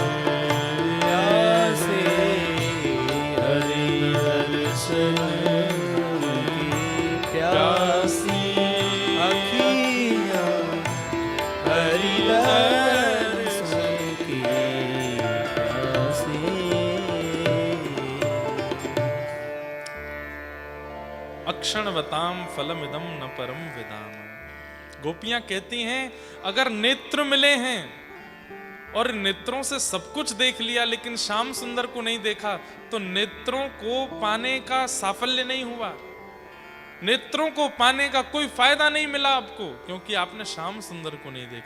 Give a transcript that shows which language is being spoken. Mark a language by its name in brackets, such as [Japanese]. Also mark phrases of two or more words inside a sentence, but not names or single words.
[Hindi] प्यासे हरि दर्शन की प्यासी अखियाँ हरि दर्शन की प्यासी। [Sanskrit] अक्षणवताम फलमिदं न परम विदाम। [Hindi] गोपियां कहती हैं अगर नेत्र मिले हैं और नेत्रों से सब कुछ देख लिया लेकिन श्याम सुंदर को नहीं देखा, तो नेत्रों को पाने का साफल्य नहीं हुआ, नेत्रों को पाने का कोई फायदा नहीं मिला आपको, क्योंकि आपने श्याम सुंदर को नहीं देखा।